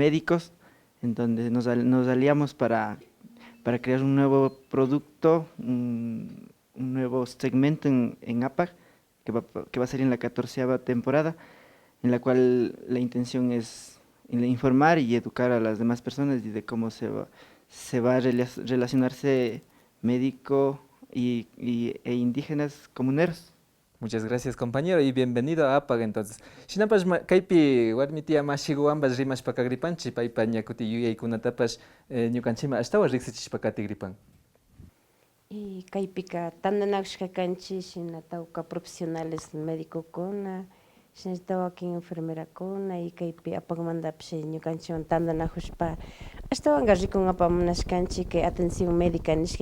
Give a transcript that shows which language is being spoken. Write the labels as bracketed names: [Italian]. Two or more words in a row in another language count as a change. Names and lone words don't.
[Spanish] médicos, en donde nos aliamos para crear un nuevo producto, un nuevo segmento en APAG, que va a salir en la 14ª temporada, en la cual la intención es informar y educar a las demás personas y de cómo se va a relacionarse médico e indígenas comuneros. Muchas gracias, compañero, y bienvenido a APAG entonces. [Quechua] Shinapas kaypi warmitia mashigu ambas rimashpa kagripanchik paypa ñakuti yuyaykunatapas ñukanchima ashtawan riksichishpa katigripan. Y kaypika tandanakushkakanchik shinatawka profesionales médicokuna, shinatawka enfermerakuna y kaypi APAGmantapish ñukanchiwan tandanakushpa ashtawanka rikunapa munashkanchik kay [Spanish] atención médica [Quechua] nishka